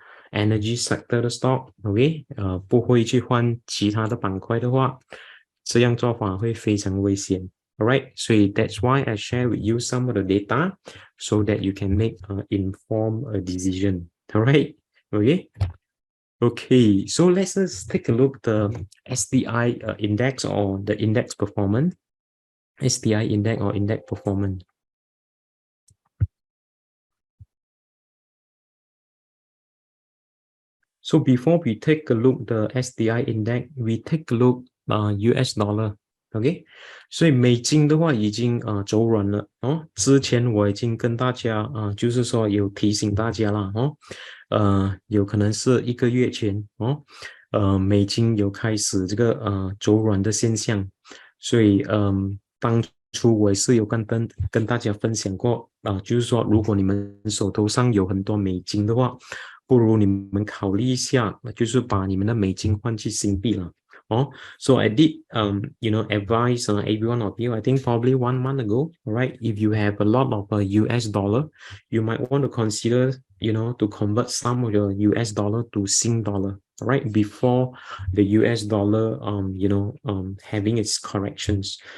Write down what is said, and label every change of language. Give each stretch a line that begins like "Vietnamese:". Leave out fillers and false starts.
Chinese: energy sector 的 stock，OK，不会去换其他的板块的话，这样做法会非常危险。
English: Alright, so that's why I share with you some of the data so that you can make informed decision. Alright, okay. Okay, so let's take a look the SDI index or the index performance. SDI index or index performance. So before we take a look the SDI index, we take a look US dollar.
Chinese: OK， 所以美金的话已经走软了哦。之前我已经跟大家就是说有提醒大家了哦，有可能是1个月前哦，美金有开始这个走软的现象，所以当初我也是有跟大家分享过就是说如果你们手头上有很多美金的话，不如你们考虑一下，就是把你们的美金换去新币了。
English: So I did, advise every one of you, I think probably 1 month ago, right? If you have a lot of US dollar, you might want to consider, to convert some of your US dollar to Sing dollar, right? Before the US dollar, having its corrections.